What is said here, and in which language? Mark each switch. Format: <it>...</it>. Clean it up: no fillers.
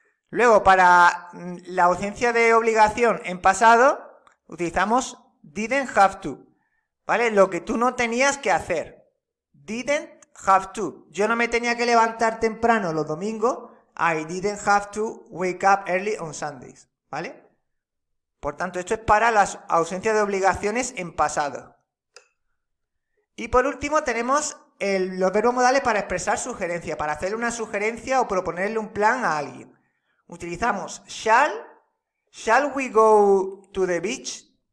<es>Luego, para la ausencia de obligación en pasado, utilizamos didn't have to, ¿vale? Lo que tú no tenías que hacer. Didn't have to. Yo no me tenía que levantar temprano los domingos.</es> <en>I didn't have to wake up early on Sundays, ¿vale?</en> <es>Por tanto, esto es para las ausencias de obligaciones en pasado. Y por último tenemos los verbos modales para expresar sugerencia, para hacerle una sugerencia o proponerle un plan a alguien. Utilizamos</es> <en>shall we go to the beach?</en>